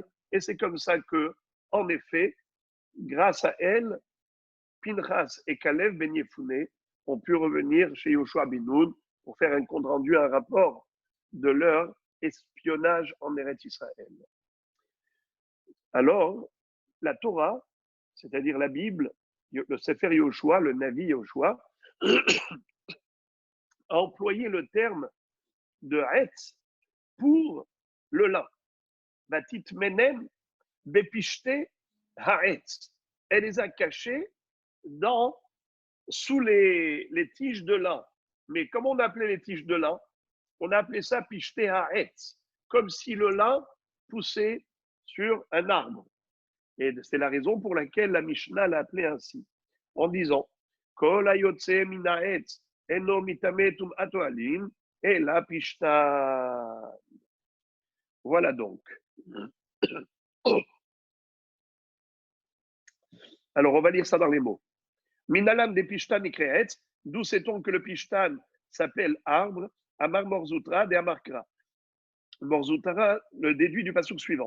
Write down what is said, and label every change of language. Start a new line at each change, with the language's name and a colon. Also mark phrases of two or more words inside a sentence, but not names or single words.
French: Et c'est comme ça que, en effet, grâce à elle, Pinchas et Kalev ben Yefune ont pu revenir chez Yoshua bin Nun pour faire un compte rendu, un rapport de leur espionnage en Eretz Israël. Alors, la Torah, c'est-à-dire la Bible, le Sefer Yoshua, le Navi Yoshua, a employé le terme de Hetz pour le lin.
Hebrew: ותטמנם בפשתי העץ.
French: Elle les a cachés sous les tiges de lin. Mais comment on appelait les tiges de lin? On a appelé ça
Hebrew: פשתי העץ,
French: comme si le lin poussait sur un arbre. Et c'est la raison pour laquelle la Mishnah l'a appelé ainsi, en disant
Hebrew: כל היוצא מן העץ אינו מטמא טומאת אוהלים אלא פשתן.
French: Voilà donc. Alors, on va lire ça dans les mots.
Aramaic: מנא לן דפשתן איקרי עץ,
French: d'où sait-on que le Pishtan s'appelle arbre,
Aramaic: אמר מר זוטרא דאמר קרא.
French: Morzutra le déduit du pasuk suivant.